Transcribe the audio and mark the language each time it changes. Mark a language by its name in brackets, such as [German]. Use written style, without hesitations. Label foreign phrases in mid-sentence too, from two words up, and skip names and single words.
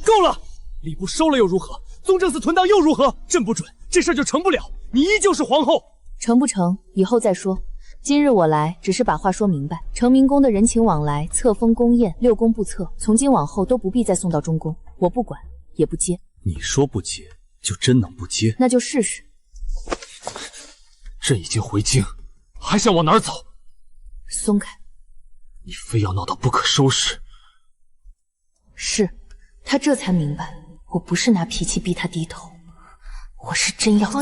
[Chinese] 夠了，禮部收了又如何？宗正寺存檔又如何？朕不准，這事就成不了。你依舊是皇後。成不成，以後再說。今日我來，只是把話說明白。成明宮的人情往來、冊封宮宴、六宮不測，從今往後都不必再送到中宮，我不管，也不接。你說不接，就真能不接？那就試試。朕已經回京，還想往哪兒走？鬆開！你非要鬧到不可收拾。是，他這才明白，我不是拿脾氣逼他低頭，我是真要。